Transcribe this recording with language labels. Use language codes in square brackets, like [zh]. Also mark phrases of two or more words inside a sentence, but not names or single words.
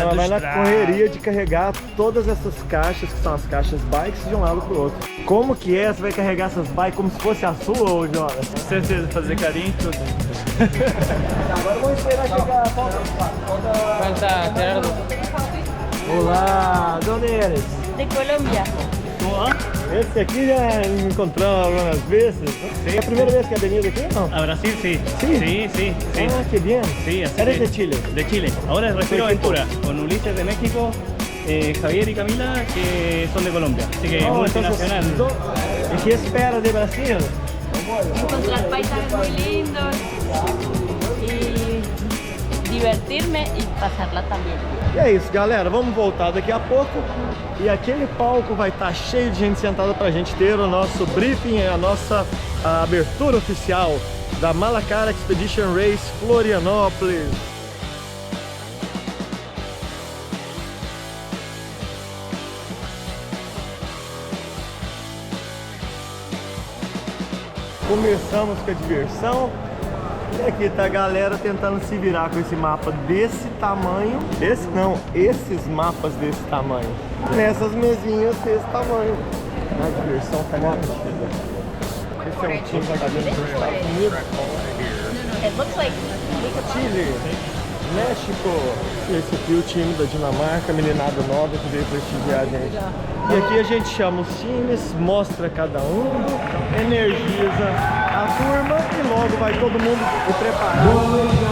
[pt] Ela vai na correria de carregar todas essas caixas, que são as caixas bikes, de um lado pro outro. Como que é? Você vai carregar essas bikes como se fosse a sua, ou Jonas? Com certeza, fazer carinho e tudo. Agora vamos esperar chegar a falta. Olá, [es] ¿dónde eres? De Colombia. [pt] Esse aqui já me encontramos algumas vezes. Sí. É a primeira vez que [es] ha venido [pt] aqui ou não? [es] A Brasil, sí. Sí. Sí. Ah, qué bien. Sí, así ¿Eres que- de Chile? De Chile. Ahora refiero a Aventura, con Ulises de México, Javier y Camila, que son de Colombia. Así que multinacional. ¿Y qué espera de Brasil? Encontrar paisajes muy lindos y divertirme y pasarla también. [pt] E é isso, galera, vamos voltar daqui a pouco. E aquele palco vai estar cheio de gente sentada pra gente ter o nosso briefing, a nossa abertura oficial da Malacara Expedition Race Florianópolis. Começamos com a diversão. E aqui tá a galera tentando se virar com esse mapa desse tamanho. Esse não, esses mapas desse tamanho. Nessas mesinhas desse tamanho. A diversão tá garantida. Esse é um time que tá dentro dos Estados Unidos. [en] It looks like [pt] Chile, México. E esse aqui é o time da Dinamarca, meninada nova que veio prestigiar a gente. E aqui a gente chama os times, mostra cada um, energiza a turma e logo vai todo mundo preparado.